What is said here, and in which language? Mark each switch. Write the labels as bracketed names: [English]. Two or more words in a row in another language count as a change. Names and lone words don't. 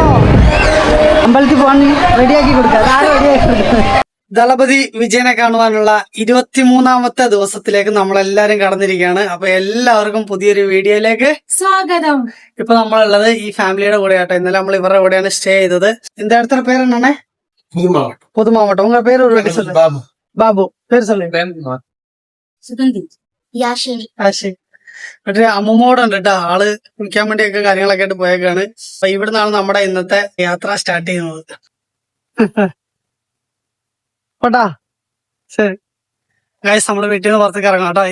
[Malayalam] അമ്പലത്തിൽ പോകാൻ റെഡിയാക്കി കൊടുക്കാം. ദളപതി വിജയനെ കാണുവാനുള്ള 23ാമത്തെ ദിവസത്തിലേക്ക് നമ്മളെല്ലാരും കടന്നിരിക്കുകയാണ്. അപ്പൊ എല്ലാവർക്കും പുതിയൊരു വീഡിയോയിലേക്ക് സ്വാഗതം. ഇപ്പൊ നമ്മളുള്ളത് ഈ ഫാമിലിയുടെ കൂടെ ആട്ടോ. ഇന്നലെ നമ്മൾ ഇവരുടെ കൂടെയാണ് സ്റ്റേ ചെയ്തത്. [Tamil] இந்த இடத்துல பேர் என்னண்ணே? புதுமாவட்டம். உங்க பேர் ஒரு வாட்டி சொல்லுங்க. பாபு. பேர் சொல்லுங்க. [Malayalam] സുഗന്ധി. യാശി. മറ്റേ അമ്മൂമ്മോടെ ഉണ്ട് കേട്ടോ. ആള് കുളിക്കാൻ വേണ്ടിയൊക്കെ കാര്യങ്ങളൊക്കെ ആയിട്ട് പോയേക്കാണ്. അപ്പൊ ഇവിടുന്നാണ് നമ്മുടെ ഇന്നത്തെ യാത്ര സ്റ്റാർട്ട് ചെയ്യുന്നത്. പോട്ടാ ശരി ഗൈസ്, നമ്മുടെ വീട്ടിൽ നിന്ന് പുറത്തേക്ക് ഇറങ്ങാം കേട്ടോ.